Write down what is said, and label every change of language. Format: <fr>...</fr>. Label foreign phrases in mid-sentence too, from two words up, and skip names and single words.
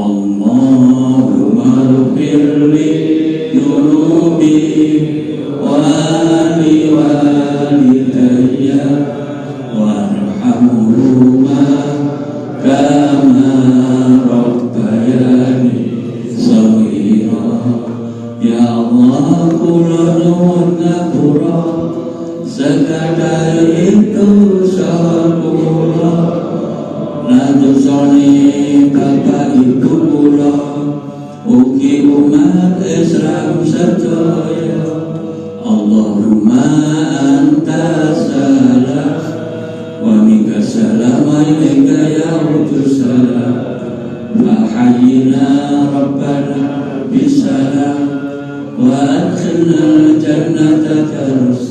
<ar>اللهم اغفر لي ذنوبي ولوالدي وارحمهما كما ربياني صغيرا.</ar> <jv>Ya Allah, kula nuwun ngapura sekadar itu sakula nadosane bapak ibu kula ugi umat Islam sedaya.</jv> <ar>اللهم أنت السلام ومنك السلام وإليك يعود السلام فحينا ربنا بالسلام وأدخلنا الجنة دار.</ar>